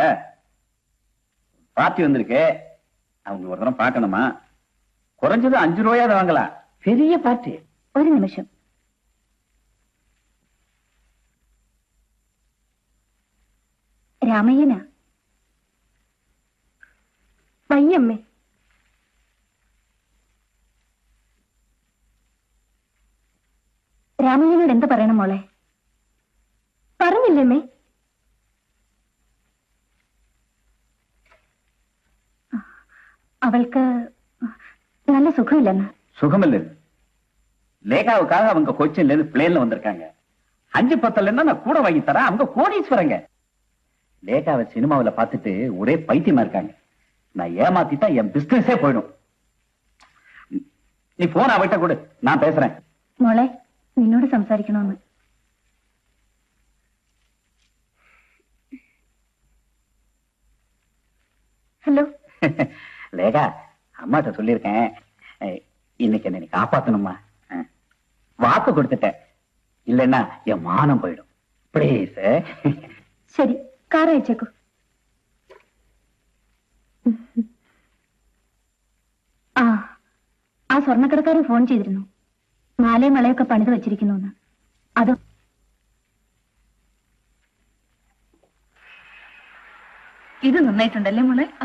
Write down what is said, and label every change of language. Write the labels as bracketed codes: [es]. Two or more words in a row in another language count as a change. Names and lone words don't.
[ta] பார்ட்டி வந்திருக்கு. அவங்க ஒரு தரம் பார்க்கணுமா? குறைஞ்சது 5 ரூபாயாவது வாங்கலாம். பெரிய பார்ட்டி. ஒரு நிமிஷம். [ml] രാമയ്യനാ. വയ്യമ്മേ. രാമയ്യനോട് എന്ത് പറയണം മോളെ? പറഞ്ഞില്ലേ? [ta] அவளுக்கு நல்ல சுகம் இல்லைன்னா. சுகம் இல்ல. லேகாவுக்காக அவங்க கொச்சின்ல இருந்து பிளேன்ல வந்திருக்காங்க. 5-10 நான் கூட வாங்கி தரேன். அவங்க கோடீஸ்வரங்க. லேகாவை சினிமாவில பார்த்துட்டு ஒரே பைத்தியமா இருக்காங்க. நான் ஏமாத்திட்டா என் பிசினஸே போயிடும். நீ போன் அவட்ட கொடு, நான் பேசுறேன். [ml] മോളെ, നിന്നോട് സംസാരിക്കണമെന്ന്. [ta] ஹலோ. லேகா, அம்மாட்ட சொல்லியிருக்கேன், இன்னைக்கு என்ன காப்பாத்தணுமா. வாக்கு கொடுத்துட்டேன், இல்லைன்னா என் மானம் போயிடும். ப்ளீஸ். சரி, காரை அയച്ചേക്കൂ. [ml] ആ സ്വർണ്ണക്കടക്കാരൻ ഫോൺ ചെയ്തിരുന്നു. മാലയും വളയൊക്കെ പണിത് വെച്ചിരിക്കുന്നു. അത് ഇത് നന്നായിട്ടുണ്ടല്ലേ മോളെ?